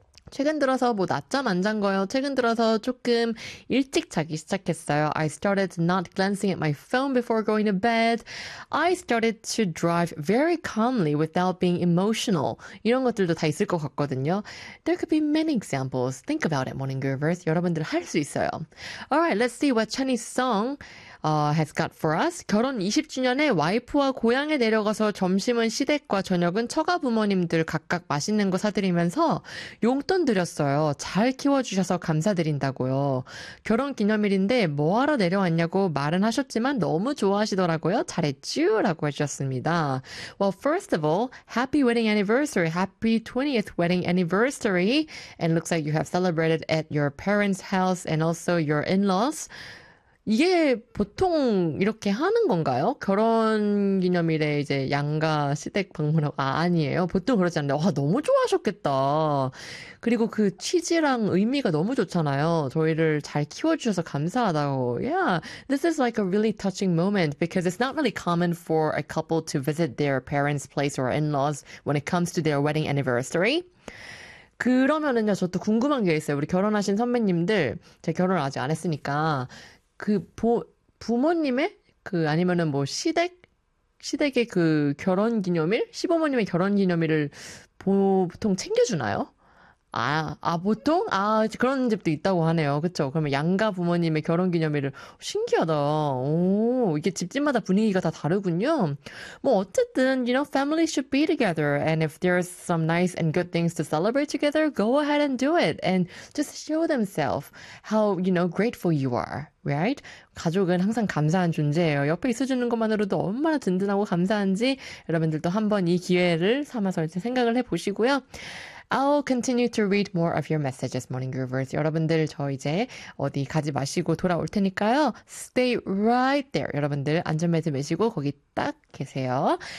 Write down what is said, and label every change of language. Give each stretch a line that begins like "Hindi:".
Korean: 최근 들어서 뭐 낮잠 안잔 거요. 최근 들어서 조금 일찍 자기 시작했어요.
English: I started not glancing at my phone before going to bed. I started to drive very calmly without being emotional.
Korean: 이런 것들도 다 있을 것 같거든요.
English: There could be many examples. Think about it, morning groovers.
Korean: 여러분들 할수 있어요.
English: Alright, let's see what Chinese song has got for us.
Korean: 결혼 20주년에 와이프와 고향에 내려가서 점심은 시댁과 저녁은 처가 부모님들 각각 맛있는 거 사드리면서 용돈 드렸어요. 잘 키워주셔서 감사드린다고요. 결혼 기념일인데 뭐하러 내려왔냐고 말은 하셨지만 너무 좋아하시더라고요. 잘했쥬? 라고 해주셨습니다.
English: Well, first of all, happy wedding anniversary. Happy 20th wedding anniversary. And looks like you have celebrated at your parents' house and also your in-laws.
Korean: 이게 보통 이렇게 하는 건가요? 결혼 기념일에 이제 양가 시댁 방문하고, 아, 아니에요. 보통 그러지 않는데, 와, 너무 좋아하셨겠다. 그리고 그 취지랑 의미가 너무 좋잖아요. 저희를 잘 키워주셔서 감사하다고.
English: Yeah, this is like a really touching moment because it's not really common for a couple to visit their parents' place or in-laws when it comes to their wedding anniversary.
Korean: 그러면은요, 저또 궁금한 게 있어요. 우리 결혼하신 선배님들, 제 결혼을 아직 안 했으니까, 부모님의? 아니면은 뭐, 시댁의 그 결혼 기념일? 시부모님의 결혼 기념일을 보통 챙겨주나요? 보통? 아, 그런 집도 있다고 하네요. 그쵸? 그러면 양가 부모님의 결혼 기념일을, 신기하다. 오, 이게 집집마다 분위기가 다 다르군요. 뭐, 어쨌든,
English: you know, family should be together. And if there's some nice and good things to celebrate together, go ahead and do it. And just show themselves how, you know, grateful you are. Right?
Korean: 가족은 항상 감사한 존재예요. 옆에 있어주는 것만으로도 얼마나 든든하고 감사한지 여러분들도 한번 이 기회를 삼아서 이제 생각을 해보시고요.
English: I'll continue to read more of your messages, Morning Groovers.
Korean: 여러분들 저 이제 어디 가지 마시고 돌아올 테니까요.
English: Stay right there.
Korean: 여러분들 안전벨트 매시고 거기 딱 계세요.